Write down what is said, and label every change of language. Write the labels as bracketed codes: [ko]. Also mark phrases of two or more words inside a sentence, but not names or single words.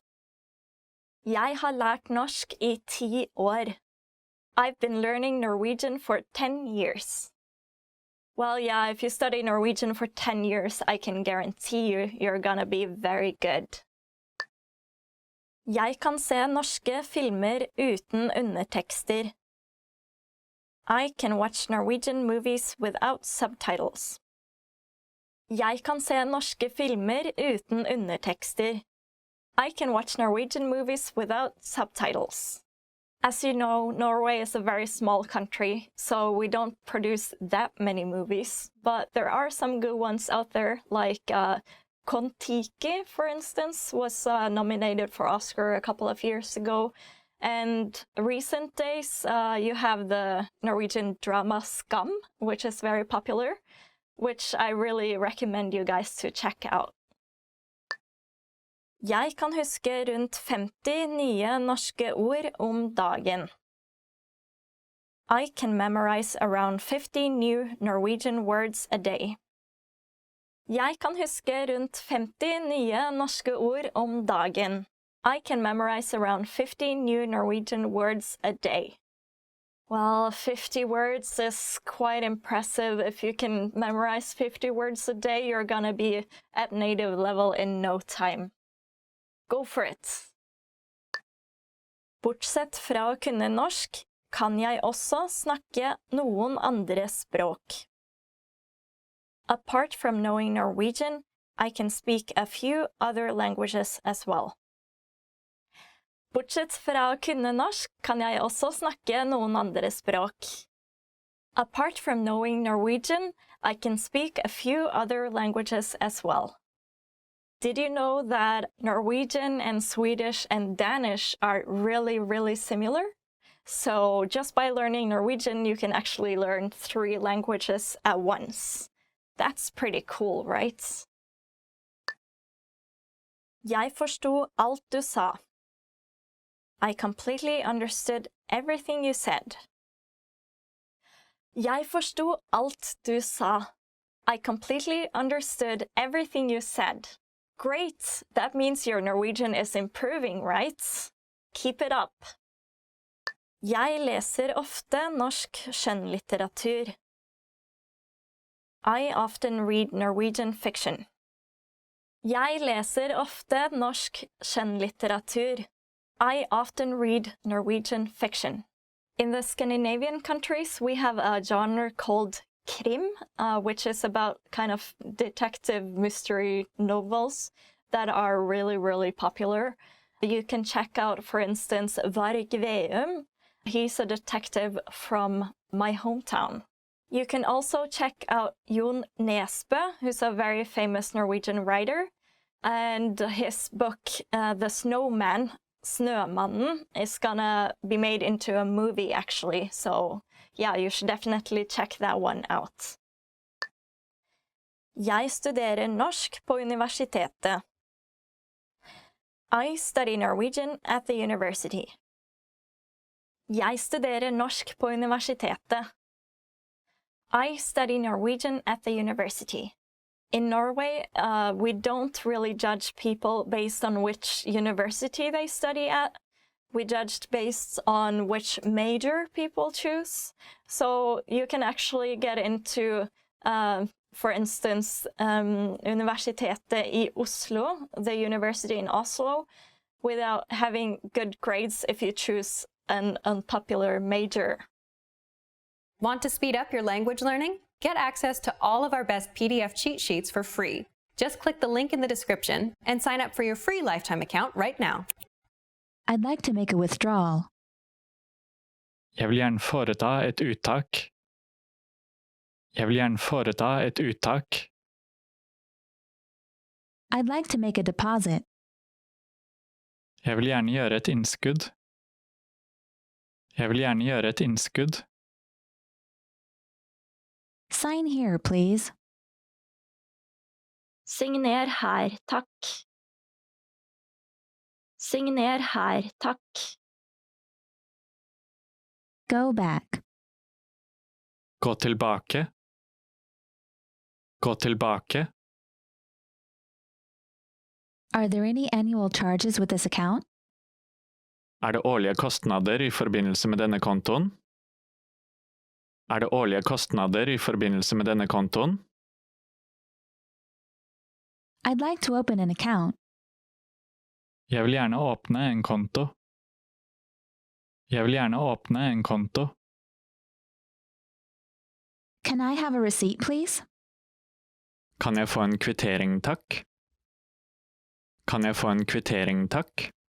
[no] Jeg har lært norsk i 10 år. [en] I've been learning Norwegian for 10 years. Well, yeah, if you study Norwegian for 10 years, I can guarantee you're gonna be very good. [no] Jeg kan se norske filmer uten undertekster. [en] I can watch Norwegian movies without subtitles. [no] Jeg kan se norske filmer uten undertekster. [en] I can watch Norwegian movies without subtitles. As you know, Norway is a very small country, so we don't produce that many movies, but there are some good ones out there, like Kon-Tiki, for instance, was nominated for Oscar a couple of years ago. And recent days, you have the Norwegian drama Skam, which is very popular, which I really recommend you guys to check out. [no] Jeg kan huske rundt 50 nye norske ord om dagen. [en] I can memorize around 50 new Norwegian words a day. [no] Jeg kan huske rundt 50 nye norske ord om dagen. [en] I can memorize around 50 new Norwegian words a day. Well, 50 words is quite impressive. If you can memorize 50 words a day, you're gonna be at native level in no time. Go for it! [no] Bortsett fra å kunne norsk, kan jeg også snakke noen andre språk. [en] Apart from knowing Norwegian, I can speak a few other languages as well. [no] Bortsett fra å kunne norsk, kan jeg også snakke noen andre språk. [en] Apart from knowing Norwegian, I can speak a few other languages as well. Did you know that Norwegian and Swedish and Danish are really, really similar? So just by learning Norwegian, you can actually learn 3 languages at once. That's pretty cool, right? [no] Jeg forsto alt du sa. [en] I completely understood everything you said. [no] Jeg forsto alt du sa. [en] I completely understood everything you said. Great! That means your Norwegian is improving, right? Keep it up. [no] Jeg leser ofte norsk skjønnlitteratur. [en] I often read Norwegian fiction. [no] Jeg leser ofte norsk skjønnlitteratur. [en] I often read Norwegian fiction. In the Scandinavian countries, we have a genre called krim, which is about kind of detective mystery novels that are really, really popular. You can check out, for instance, Varg Veum. He's a detective from my hometown. You can also check out Jon Nesbø, who's a very famous Norwegian writer, and his book, The Snowman, Snømannen, is gonna be made into a movie, actually. So, yeah, you should definitely check that one out. [no] Jeg studerer norsk på universitetet. [en] I study Norwegian at the university. [no] Jeg studerer norsk på universitetet. [en] I study Norwegian at the university. In Norway, we don't really judge people based on which university they study at. We judged based on which major people choose. So you can actually get into, for instance, Universitetet I Oslo, the university in Oslo, without having good grades if you choose an unpopular major. Want to speed up your language learning? Get access to all of our best PDF cheat sheets for free. Just click the link in the description and sign up for your free lifetime account right now. I'd like to make a withdrawal. [no] Jeg vil gjerne foreta et uttak. Jeg vil gjerne foreta et uttak. [en] I'd like to make a deposit. [no] Jeg vil gjerne gjøre et innskudd. Jeg vil gjerne gjøre et innskudd. [en] Sign here, please. [no] Signer her, takk. Signer her, takk. [en] Go back. [no] Gå tilbake. Gå tilbake. [en] Are there any annual charges with this account? [no] Det årlige kostnader I forbindelse med denne kontoen? Det årlige kostnader I forbindelse med denne kontoen? [en] I'd like to open an account. [no] Jeg vil gjerne åpne en konto. Jeg vil gjerne åpne en konto. [en] Can I have a receipt, please? [no] Kan jeg få en kvittering, takk? Kan jeg få en kvittering, takk?